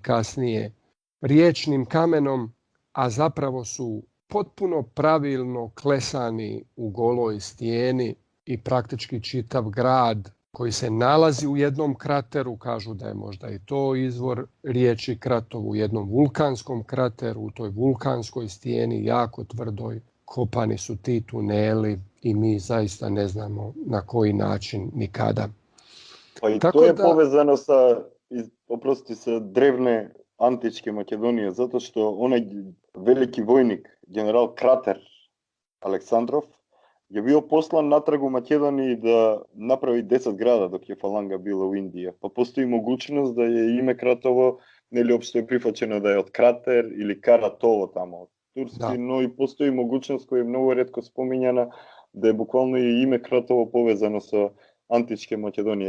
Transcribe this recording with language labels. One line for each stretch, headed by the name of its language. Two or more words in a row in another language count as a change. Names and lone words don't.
Croatian: kasnije riječnim kamenom, a zapravo su potpuno pravilno klesani u goloj stijeni i praktički čitav grad koji se nalazi u jednom krateru, kažu da je možda i to izvor riječi Kratovu, u jednom vulkanskom krateru, u toj vulkanskoj stijeni, jako tvrdoj, kopani su ti tuneli i mi zaista ne znamo na koji način nikada. Pa i to je povezano sa
Macedonian: древне античке Македонија, затоа што онај велики војник, генерал Кратер Александров,
Croatian: je bio poslan natrag u Makedoniji da napravi 10 grada dok je Falanga bila u Indiji.
Serbian: Pa postoji mogućnost da je ime Kratovo, neli opšte je prihvaćeno da je od Krater ili Karatovo tamo od Turski, no i postoji mogućnost koja je mnogo retko spominjana da je bukvalno i ime Kratovo povezano sa antičke Makedonije.